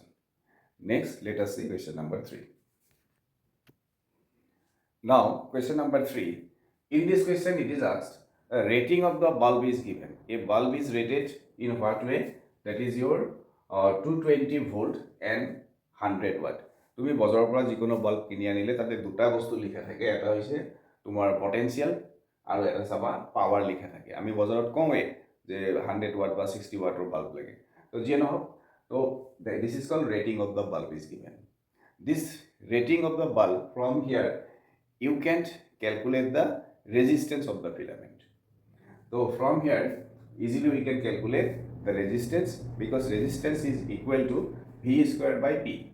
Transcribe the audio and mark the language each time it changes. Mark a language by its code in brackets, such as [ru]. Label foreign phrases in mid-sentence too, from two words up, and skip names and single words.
[en] Next, let us see question number 3. Now question number 3, in this question it is asked a rating of the bulb is given. A bulb is rated in what way? That is your 220 volt and 100 watt. [as] তুমি বজাৰৰ পৰা যিকোনো বাল্ব কিনি আনিলে তাতে দুটা বস্তু লিখা থাকে, এটা হৈছে তোমাৰ পটেনশিয়াল আৰু এটা চাবা পাৱাৰ লিখা থাকে. আমি বজাৰত কওঁৱে যে 100 watt বা 60 wattৰ বাল্ব লাগে. তো যিয়ে নহওক, তো [en] this is called rating of the bulb is given. This rating of the bulb, from here you can calculate the resistance of the filament. So from here easily we can calculate the resistance, because resistance is equal to V square by P.